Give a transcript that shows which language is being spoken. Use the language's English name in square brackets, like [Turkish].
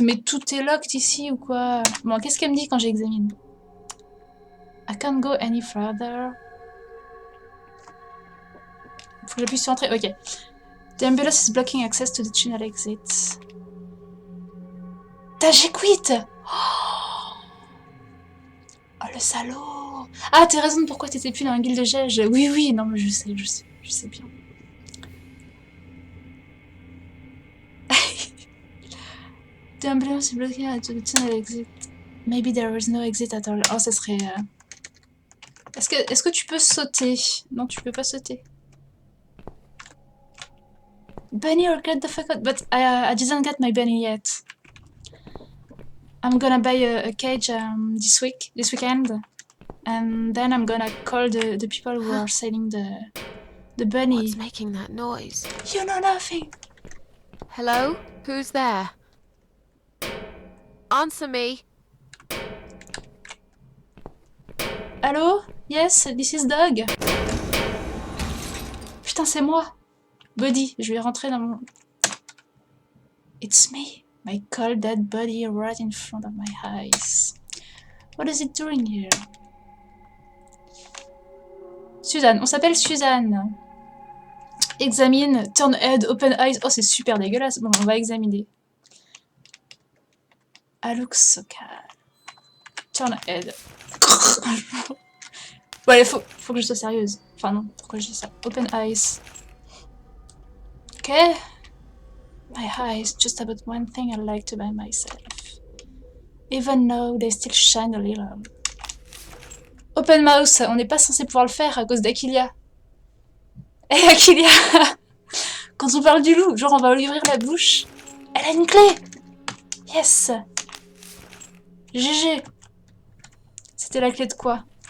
[French] Mais tout est locked ici ou quoi? Bon, qu'est-ce qu'elle me dit quand j'examine? [English] I can't go any further. [French] Faut que j'appuie sur entrée. Ok. [English] The ambulance is blocking access to the tunnel exit. [French] J'ai quit! Oh le salaud! Ah, t'es raison de pourquoi t'étais plus dans la guilde de Gege. Oui, oui, non, mais je sais bien. [English] The ambulance is blocking to the tunnel exit. Maybe there is no exit at all. [French] Oh, ça serait. Est-ce que tu peux sauter? Non, tu peux pas sauter. [English] Bunny or get the fuck out. But I didn't get my bunny yet. I'm gonna buy a cage this weekend. And then I'm gonna call the people who are selling the bunny. What's making that noise? You know nothing. Hello? Who's there? Answer me. Allô? Yes, this is Dog. [French] Putain, c'est moi. Body, je vais rentrer dans mon... [English] It's me. My cold dead body right in front of my eyes. What is it doing here? [French] Suzanne, on s'appelle Suzanne. [English] Examine, turn head, open eyes. [French] Oh, c'est super dégueulasse. Bon, on va examiner. [English] I look so calm. Turn head. [French] Bon, allez, faut que je sois sérieuse. Enfin, non, pourquoi je dis ça? [English] Open eyes. Ok. My eyes, just about one thing I like to buy myself. Even though they still shine a little. Open mouse, [French] on n'est pas censé pouvoir le faire à cause d'Aquilia. Eh Aquilia! Quand on parle du loup, genre on va lui ouvrir la bouche. Elle a une clé! [English] Yes! [French] GG! C'était la clé de quoi?